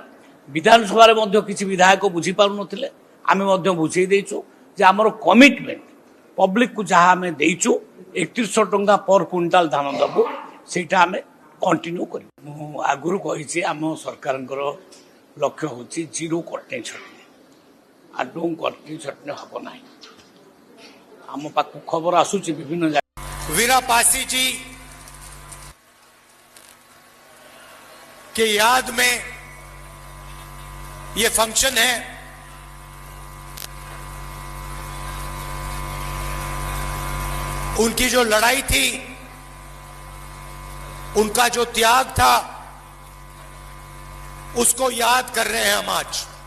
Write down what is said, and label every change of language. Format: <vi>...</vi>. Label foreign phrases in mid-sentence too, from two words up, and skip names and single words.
<or>ବିଧାନସଭାରେ ମଧ୍ୟ କିଛି ବିଧାୟକ ବୁଝିପାରୁନଥିଲେ, ଆମେ ମଧ୍ୟ ବୁଝେଇ ଦେଇଛୁ ଯେ ଆମର କମିଟମେଣ୍ଟ ପବ୍ଲିକକୁ ଯାହା ଆମେ ଦେଇଛୁ 3100 ଟଙ୍କା</or> <en>per quintal</en> <or>ଧାନ ଦେବୁ, ସେଇଟା ଆମେ କଣ୍ଟିନ୍ୟୁ କରିବୁ। ମୁଁ ଆଗରୁ କହିଛି ଆମ ସରକାରଙ୍କର ଲକ୍ଷ୍ୟ ହେଉଛି ଜିରୋ କଟନୀ ଛଟନୀ। ଆଦୌ କଟନୀ ଛଟନୀ ହେବ ନାହିଁ। ଆମ ପାଖକୁ ଖବର ଆସୁଛି ବିଭିନ୍ନ ଜାଗା।</or> <hi>वीरा पासी जी के याद में ये फंक्शन है। उनकी जो लड़ाई थी, उनका जो त्याग था, उसको याद कर रहे हैं हम आज।</hi>